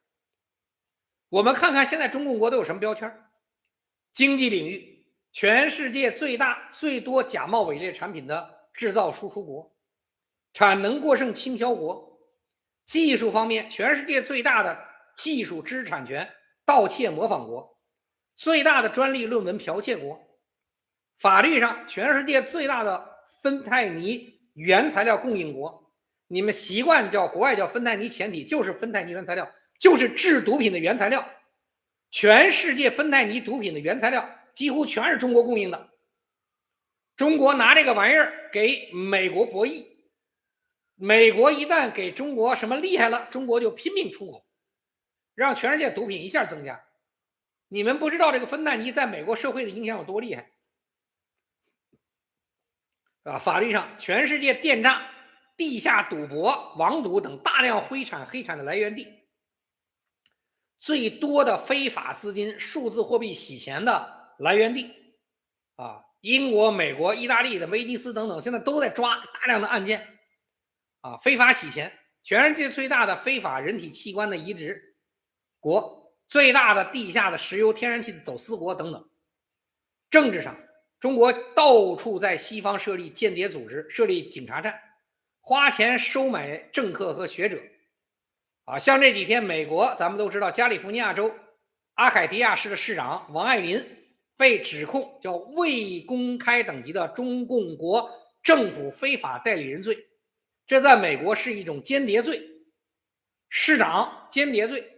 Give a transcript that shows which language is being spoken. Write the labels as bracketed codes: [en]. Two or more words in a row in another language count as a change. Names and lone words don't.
[zh] 我們看看現在中共國都有什麼標籤？經濟領域，全世界最大最多假冒伪劣產品的制造輸出國，產能過剩倾銷国；技術方面，全世界最大的技術知识產權盜竊模仿國，最大的专利論文剽竊國；法律上，全世界最大的芬太尼原材料供应國。你们習慣叫国外叫芬太尼前体，就是芬太尼原材料，就是制毒品的原材料。全世界芬太尼毒品的原材料几乎全是中国供应的。中国拿这个玩意兒給美國博弈，美國一旦給中國什麼厲害了，中國就拼命出口，讓全世界毒品一下增加。你們不知道這個芬太尼在美國社會的影響有多厲害啊！法律上，全世界電詐、地下賭博、網賭等大量灰產黑產的來源地，最多的非法資金、數字貨幣洗錢的來源地啊，英國、美國、意大利的威尼斯等等，現在都在抓大量的案件啊，非法洗錢，全世界最大的非法人體器官的移植國，最大的地下的石油天然氣的走私國等等。政治上，中國到處在西方設立間諜組織，設立警察站，花錢收買政客和學者啊，像這幾天美國咱們都知道，加利福尼亞州阿凱迪亞市的市長王愛林被指控叫未公開等級的中共國政府非法代理人罪，這在美國是一種間諜罪，市長間諜罪。